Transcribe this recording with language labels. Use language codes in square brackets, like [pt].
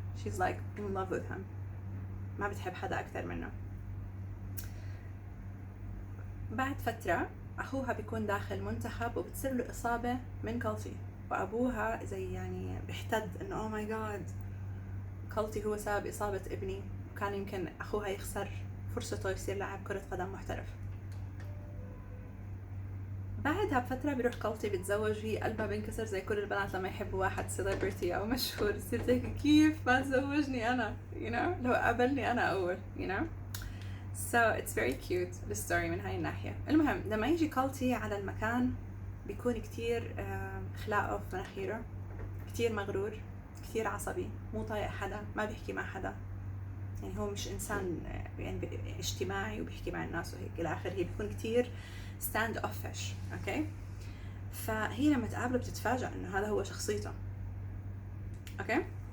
[en] she's like in love with him، [ar] ما بتحب حدا أكثر منه. بعد فترة أخوها بيكون داخل منتخب وبتصير له إصابة من كولتي، وأبوها زي يعني بيحتد إنه أوه ماي جاد كولتي هو سبب إصابة ابني، وكان يمكن أخوها يخسر فرصته يصير لاعب كرة قدم محترف. بعدها بفترة بيروح كولتي بيتزوج، هي قلبها بينكسر زي كل البنات لما يحبوا واحد سيلبرتي أو مشهور، تصير هيك كيف ما تزوجني أنا، [en] you know، [ar] لو قابلني أنا أول، you know. [en] so it's very cute the story [ar] من هاي الناحية. المهم لما يجي كولتي على المكان بيكون كتير خلاقه في مناخيره، كتير مغرور، كتير عصبي، مو طايق حدا، ما بيحكي مع حدا، يعني هو مش إنسان يعني اجتماعي وبيحكي مع الناس وهيك إلى آخره. هي بيكون كتير stand offish. أوكي. فهي لما تقابله بتتفاجأ إنه هذا هو شخصيته. أوكي.